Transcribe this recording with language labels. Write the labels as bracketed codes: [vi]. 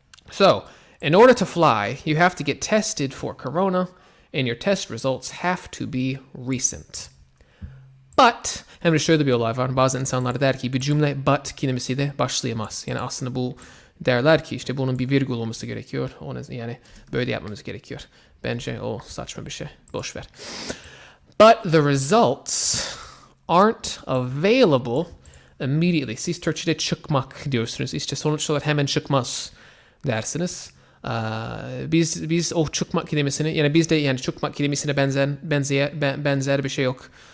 [en] So, in order to fly, you have to get tested for corona and your test results have to be recent. [tr] But, hem de şöyle bir olay var. Bazı insanlar der ki bir cümle but kelimesiyle başlayamaz. Yani aslında bu derler ki işte bunun bir virgül olması gerekiyor. Yani böyle yapmamız gerekiyor. Bence o saçma bir şey. Boş ver. [en] But the results aren't available immediately. [tr] Siz Türkçe'de çıkmak diyorsunuz. İşte sonuçlar hemen çıkmaz dersiniz. Biz o çıkmak kelimesini yani bizde yani çıkmak kelimesine benzer bir şey yok.